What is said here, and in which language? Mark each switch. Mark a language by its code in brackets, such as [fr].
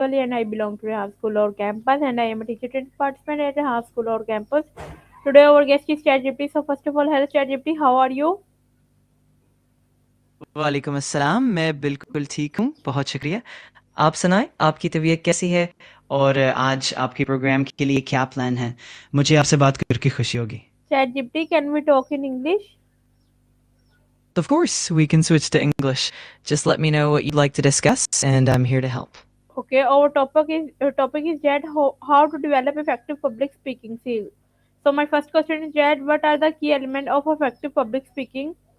[en] And I belong to a high school or campus and I am a teacher trained participant at a high school or campus. Today our guest is ChatGPT. So first of all, hello ChatGPT, how are you? [hi] वालेकुम अस्सलाम। मैं बिल्कुल ठीक हूँ, बहुत शुक्रिया। आप सुनाएं, आपकी तबीयत कैसी है और आज आपके प्रोग्राम के लिए क्या प्लान है? मुझे आपसे बात करके खुशी होगी। [en] ChatGPT, can we talk in English? Of course, we can switch to English. Just let me know what you'd like to discuss, and I'm here to help. Okay, our topic is that how to develop effective public speaking skills. So my first question is that what are the key elements of effective public speaking?